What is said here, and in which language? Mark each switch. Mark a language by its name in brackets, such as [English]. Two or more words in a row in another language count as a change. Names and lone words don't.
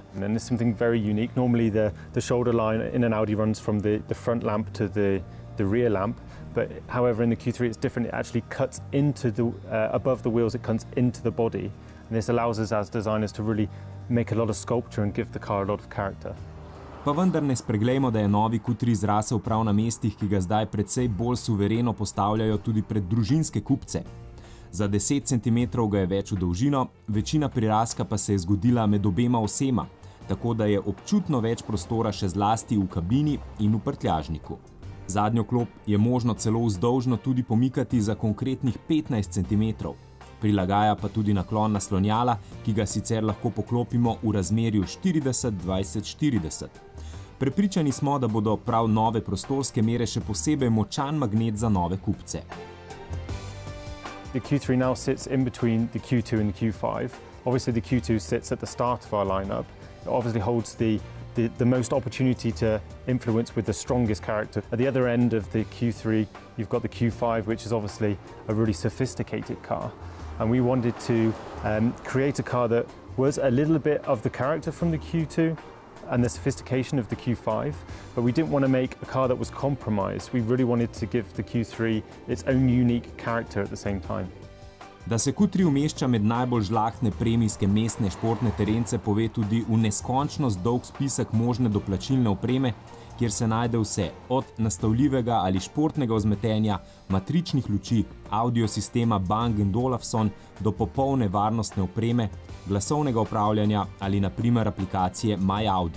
[English] And there's something very unique. Normally the shoulder line in an Audi runs from the front lamp to the rear lamp. But however, in the Q3 it's different. It actually cuts into above the wheels, it cuts into the body. And this allows us as designers to really make a lot of sculpture and give the car a lot of character. [Slovenian] Pa vendar ne spreglejmo, da je novi Q3 zrasel prav na mestih, ki ga zdaj precej bolj suvereno postavljajo tudi pred družinske kupce. Za 10 cm ga je več v dolžino, večina prirastka pa se je zgodila med obema osema, tako da je občutno več prostora še zlasti v kabini in v prtljažniku. Zadnjo klop je možno celo vzdolžno tudi pomikati za konkretnih 15 cm. Prilagaja pa tudi naklon naslonjala, ki ga sicer lahko poklopimo v razmerju 40-20-40. Prepričani smo, da bodo prav nove prostorske mere še posebej močan magnet za nove kupce. [English] The Q3 now sits in between the Q2 and the Q5. Obviously the Q2 sits at the start of our lineup. It obviously holds the most opportunity to influence with the strongest character. At the other end of the Q3, you've got the Q5, which is obviously a really sophisticated car. And we wanted to create a car that was a little bit of the character from the Q2 and the sophistication of the Q5, but we didn't want to make a car that was compromised. We really wanted to give the Q3 its own unique character at the same time. [Slovenian] Da se Q3 umešča med najbolj žlahtne premijske mestne športne terence, pove tudi v neskončnost dolg spisek možne doplačilne opreme, kjer se najde vse, od nastavljivega ali športnega vzmetenja, matričnih luči, audiosistema Bang & Olufsen do popolne varnostne opreme, glasovnega upravljanja ali na primer aplikacije My Audi.